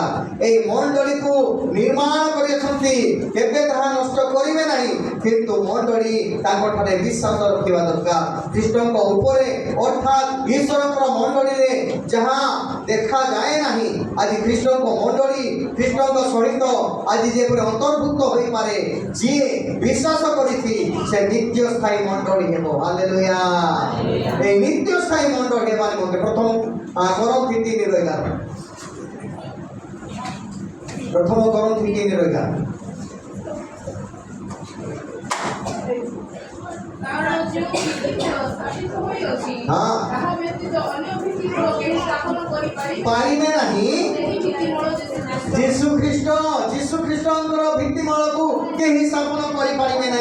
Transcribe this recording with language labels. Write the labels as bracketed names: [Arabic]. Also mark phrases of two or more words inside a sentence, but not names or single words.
[Odia] এই ମଣ୍ଡଳୀକୁ ନିର୍ମାଣ କରିଛନ୍ତି, କେବେ ତାହା ନଷ୍ଟ କରିବେ ନାହିଁ, କିନ୍ତୁ ମଣ୍ଡଳୀ ତାଙ୍କଠାରେ ବିଶ୍ୱାସ ରଖିବା ଦରକାର ଖ୍ରୀଷ୍ଟଙ୍କ ଉପରେ। ଅର୍ଥାତ୍ ଈଶ୍ୱରଙ୍କର ମଣ୍ଡଳୀରେ ଯାହା ଦେଖାଯାଏ ନାହିଁ, ଆଜି ଖ୍ରୀଷ୍ଟଙ୍କ ମଣ୍ଡଳୀ ଖ୍ରୀଷ୍ଟଙ୍କ ସହିତ ଆଜି ଯେପରି ଅନ୍ତର୍ଭୁକ୍ତ ହୋଇପାରେ, ଯିଏ ବିଶ୍ୱାସ କରିଛି ସେ ନିତ୍ୟ ସ୍ଥାୟୀ ମଣ୍ଡଳୀ ହେବ। ହାଲେଲୁୟା। ଏଇ ନିତ୍ୟ ସ୍ଥାୟୀ ମଣ୍ଡଳ ହେବାର ମଧ୍ୟେ ପ୍ରଥମ କରନ୍ଥୀ 3:11, ପ୍ରଥମ କରନ୍ଥୀ 3:11। କାରଣ ଯେଉଁ ଭିତ୍ତି ସ୍ଥାପିତ ହୋଇଅଛି ହଁ। ତାହା ବ୍ୟତୀତ ଅନ୍ୟ ଭିତ୍ତିମୂଳ କେହି ସ୍ଥାପନ କରିପାରିବେ ପାରିବେ ନାହିଁ। ସେହି ଭିତ୍ତିମୂଳ ଯୀଶୁ ଯୀଶୁ ଖ୍ରୀଷ୍ଟଙ୍କର ଭିତ୍ତିମୂଳକୁ କେହି ସ୍ଥାପନ କରିପାରିବେ ନାହିଁ।